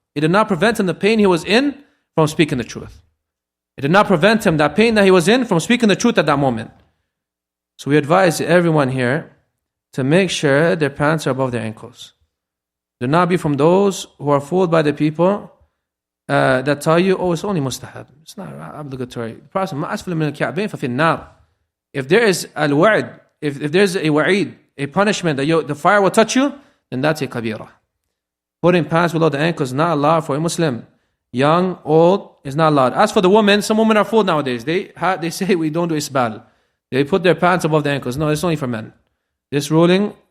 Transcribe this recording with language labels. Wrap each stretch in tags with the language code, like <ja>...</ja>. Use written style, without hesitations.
<en>It did not prevent him the pain he was in from speaking the truth. It did not prevent him that pain that he was in from speaking the truth at that moment. So we advise everyone here to make sure their pants are above their ankles. Do not be from those who are fooled by the people that tell you, oh, it's only mustahab. It's not obligatory. The Prophet said,</en> <ar>مَا أَسْفَلَ مِنَ الْكَعْبَيْنِ فَفِي النَّارِ.</ar> <en>If there is al-wa'id, if there's a wa'id, a punishment that the fire will touch you, then that's a kabira. Putting pants below the ankles is not allowed for a Muslim. Young, old, is not allowed. As for the women, some women are fooled nowadays. They say we don't do isbal. They put their pants above the ankles. No, it's only for men. This ruling</en>